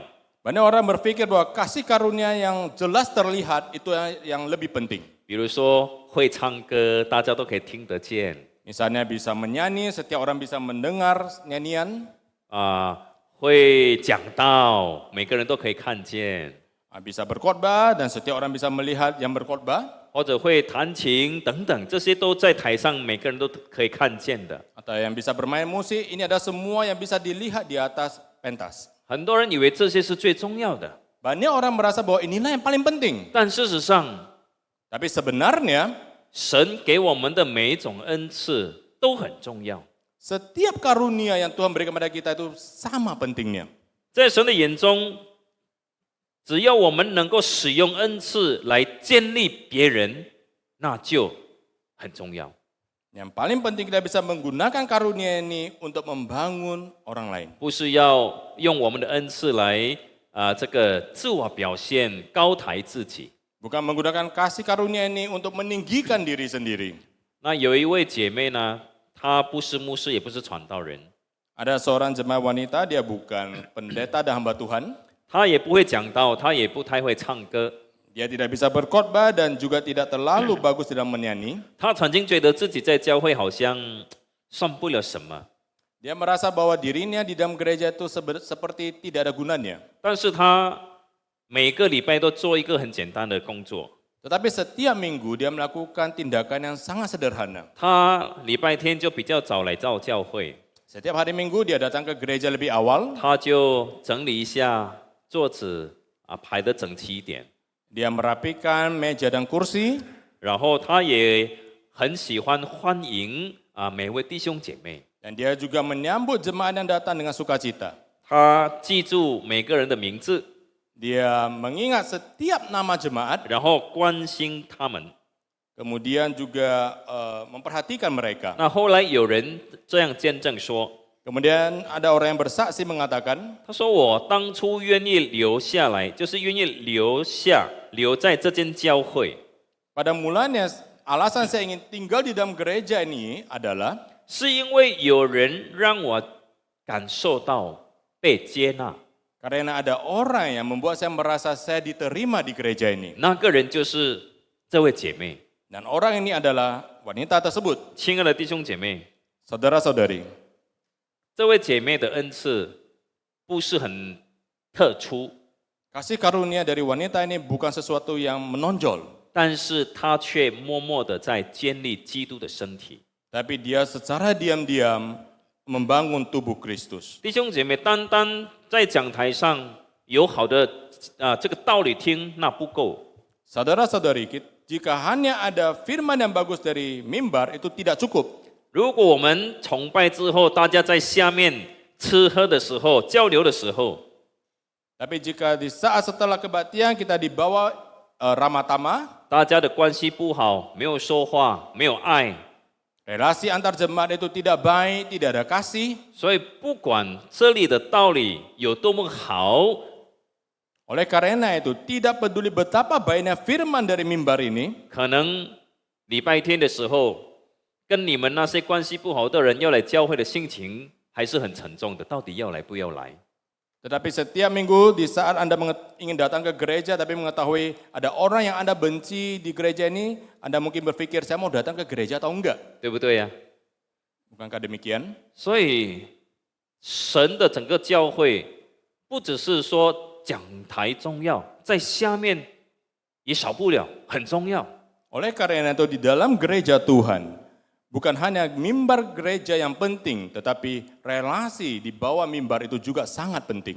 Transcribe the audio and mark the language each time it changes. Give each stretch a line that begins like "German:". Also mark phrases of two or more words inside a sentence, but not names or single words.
Indonesian: Banyak orang berpikir bahwa kasih karunia yang jelas terlihat itu yang lebih penting.
Chinese: 比如说会唱歌，大家都可以听得见
Indonesian: Misalnya bisa menyanyi, setiap orang bisa mendengar nyanyian.
Chinese: 会讲道，每个人都可以看见，
Indonesian: Bisa berkhotbah dan setiap orang bisa melihat yang berkhotbah.
Chinese: 或者会弹琴等等，这些都在台上每个人都可以看见的。
Indonesian: Atau yang bisa bermain musik, ini ada semua yang bisa dilihat di atas pentas.
Chinese: 很多人以为这些是最重要的，
Indonesian: Banyak orang merasa bahwa inilah yang paling penting.
Chinese: 但事实上，
Indonesian: Tapi sebenarnya
Chinese: 神给我们的每一种恩赐都很重要。
Indonesian: setiap karunia yang Tuhan berikan kepada kita itu sama pentingnya.
Chinese: 在神的眼中，只要我们能够使用恩赐来建立别人，那就很重要。
Indonesian: Yang paling penting kita bisa menggunakan karunia ini untuk membangun orang lain.
Chinese: 不是要用我们的恩赐来这个自我表现、高抬自己。
Indonesian: Bukan menggunakan kasih karunia ini untuk meninggikan diri sendiri.
Chinese: 那有一位姐妹呢，她不是牧师，也不是传道人，
Indonesian: Ada seorang jemaat wanita, dia bukan pendeta dan hamba Tuhan.
Chinese: 她也不会讲道，她也不太会唱歌。
Indonesian: Dia tidak bisa berkhotbah dan juga tidak terlalu bagus dalam menyanyi.
Chinese: 她曾经觉得自己在教会好像算不了什么，
Indonesian: Dia merasa bahwa dirinya di dalam gereja itu seperti tidak ada gunanya.
Chinese: 但是她每个礼拜都做一个很简单的工作。
Indonesian: Tetapi setiap minggu dia melakukan tindakan yang sangat sederhana.
Chinese: 她礼拜天就比较早来到教会，
Indonesian: Setiap hari minggu dia datang ke gereja lebih awal.
Chinese: 她就整理一下桌子排得整齐一点。
Indonesian: Dia merapikan meja dan kursi.
Chinese: 然后他也很喜欢欢迎每位弟兄姐妹，
Indonesian: Dan dia juga menyambut jemaat yang datang dengan sukacita.
Chinese: 他记住每个人的名字，
Indonesian: Dia mengingat setiap nama jemaat.
Chinese: 然后关心他们。
Indonesian: Kemudian juga memperhatikan mereka.
Chinese: 那后来有人这样见证说，
Indonesian: Kemudian ada orang yang bersaksi mengatakan,
Chinese: 他说我当初愿意留下来，就是愿意留在这间教会，
Indonesian: pada mulanya alasan saya ingin tinggal di dalam gereja ini adalah
Chinese: 是因为有人让我感受到被接纳。
Indonesian: karena ada orang yang membuat saya merasa saya diterima di gereja ini.
Chinese: 那个人就是这位姐妹。
Indonesian: Dan orang ini adalah wanita tersebut.
Chinese: 亲爱的弟兄姐妹，
Indonesian: Saudara-saudari,
Chinese: 这位姐妹的恩赐不是很特殊，
Indonesian: kasih karunia dari wanita ini bukan sesuatu yang menonjol.
Chinese: 但是她却默默的在建立基督的身体。
Indonesian: Tapi dia secara diam-diam membangun tubuh Kristus.
Chinese: 弟兄姐妹，单单在讲台上有好的这个道理听，那不够。
Indonesian: Saudara-saudari, jika hanya ada firman yang bagus dari mimbar itu tidak cukup.
Chinese: 如果我们崇拜之后，大家在下面吃喝的时候、交流的时候，
Indonesian: Tapi jika di saat setelah kebaktian kita dibawa ramah tamah,
Chinese: 大家的关系不好，没有说话，没有爱，
Indonesian: relasi antar jemaat itu tidak baik, tidak ada kasih.
Chinese: 所以不管这里的道理有多么好，
Indonesian: Oleh karena itu, tidak peduli betapa baiknya firman dari mimbar ini,
Chinese: 可能礼拜天的时候，跟你们那些关系不好的人要来教会的心情还是很沉重的，到底要来不要来？
Indonesian: tetapi setiap minggu di saat Anda ingin datang ke gereja tapi mengetahui ada orang yang Anda benci di gereja ini, Anda mungkin berpikir, saya mau datang ke gereja atau enggak?
Chinese: 对不对呀？
Indonesian: Bukankah demikian?
Chinese: 所以神的整个教会不只是说讲台重要，在下面也少不了，很重要。
Indonesian: Oleh karena itu di dalam gereja Tuhan, bukan hanya mimbar gereja yang penting, tetapi relasi di bawah mimbar itu juga sangat penting.